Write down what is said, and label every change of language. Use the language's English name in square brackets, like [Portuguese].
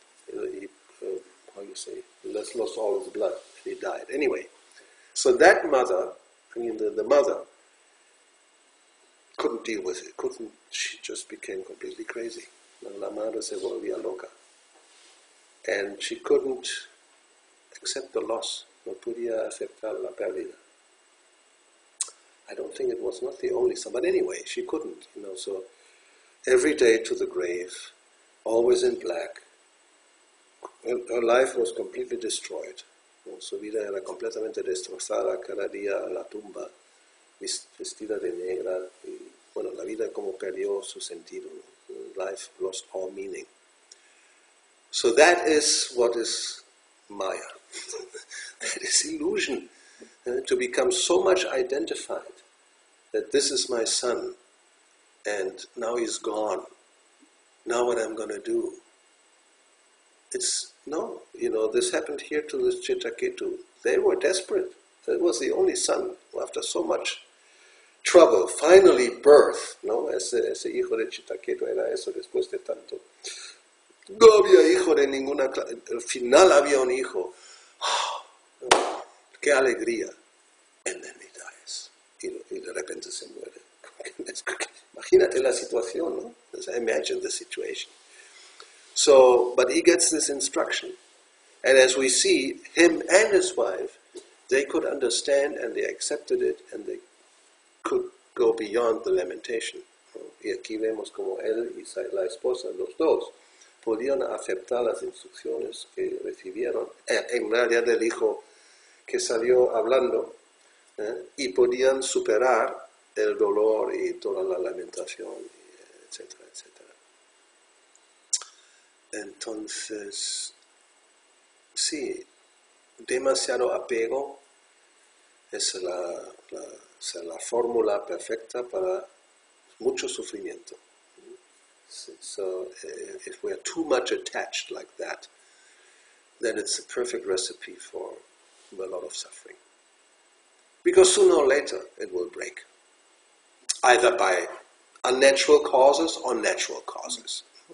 [English] He, how you say? He lost all his blood. And he died. Anyway, so that mother, the mother, couldn't deal with it. She just became completely crazy. [Spanish] La madre se volvía loca. [English] And she couldn't accept the loss. [Spanish] No podía aceptar la pérdida. [English] I don't think it was not the only son, but anyway, she couldn't, so every day to the grave, always in black. Her life was completely destroyed. [Spanish] Su vida era completamente destrozada, cada día a la tumba, vestida de negra, y la vida como perdió su sentido. [English] Life lost all meaning. So that is what is Maya. That is illusion. To become so much identified that this is my son and now he's gone. Now what I'm going to do? This happened here to this Chitraketu. They were desperate. That was the only son who, after so much trouble, finally birth, ¿no? [Spanish] Ese hijo de Chitraketu era eso después de tanto. No había hijo de ninguna clase. Al final había un hijo. Oh, qué alegría. [English] And then he dies. [Spanish] Y de repente se muere. Imagínate la situación, ¿no? [English] Imagine the situation. So, but he gets this instruction. And as we see, him and his wife, they could understand and they accepted it and they could go beyond the lamentation. [Spanish] ¿No? Y aquí vemos como él y la esposa, los dos, podían aceptar las instrucciones que recibieron, en realidad el hijo que salió hablando, y podían superar el dolor y toda la lamentación, etcétera, etcétera. Entonces, sí, demasiado apego es la fórmula perfecta para mucho sufrimiento. [English] So if we are too much attached like that, then it's a perfect recipe for a lot of suffering. Because sooner or later it will break, either by unnatural causes or natural causes.